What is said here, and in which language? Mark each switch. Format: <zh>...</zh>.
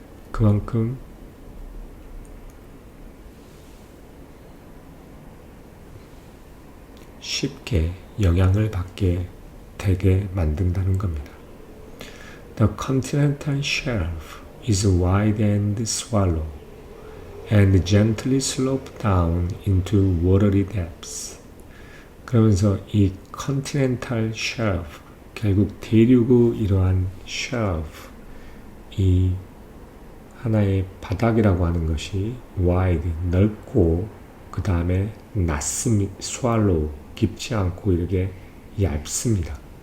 <ko>그만큼 쉽게 영향을 받게 되게 만든다는 겁니다.</ko> <en>The continental shelf is wide and shallow and gently slope down into watery depths.</en> <ko>그러면서 이 continental shelf, 결국 대륙의 이러한 shelf, 이 하나의 바닥이라고 하는 것이 wide, 넓고 그 다음에 낮습니다. swallow, 깊지 않고 이렇게 얇습니다.</ko>